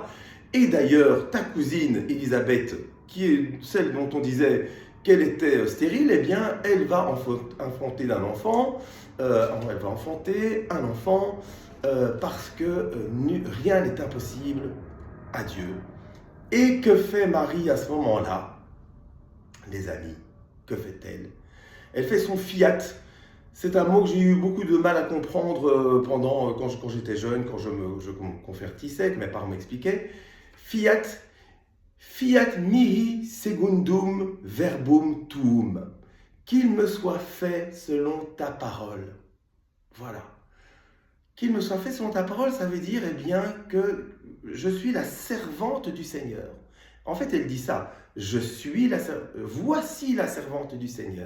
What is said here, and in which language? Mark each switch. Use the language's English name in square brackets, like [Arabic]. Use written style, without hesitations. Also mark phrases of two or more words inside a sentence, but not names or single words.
[French] Et d'ailleurs, ta cousine Élisabeth, qui est celle dont on disait qu'elle était stérile, eh bien, elle va enfanter un enfant, parce que rien n'est impossible à Dieu. Et que fait Marie à ce moment-là? Les amis, que fait-elle? Elle fait son fiat. C'est un mot que j'ai eu beaucoup de mal à comprendre quand j'étais jeune, quand je me convertissais, que mes parents m'expliquaient. [Latin] Fiat, fiat mihi secundum verbum tuum. [French] Qu'il me soit fait selon ta parole. Voilà. Qu'il me soit fait selon ta parole, ça veut dire, eh bien, que je suis la servante du Seigneur. En fait, elle dit ça. Voici la servante du Seigneur.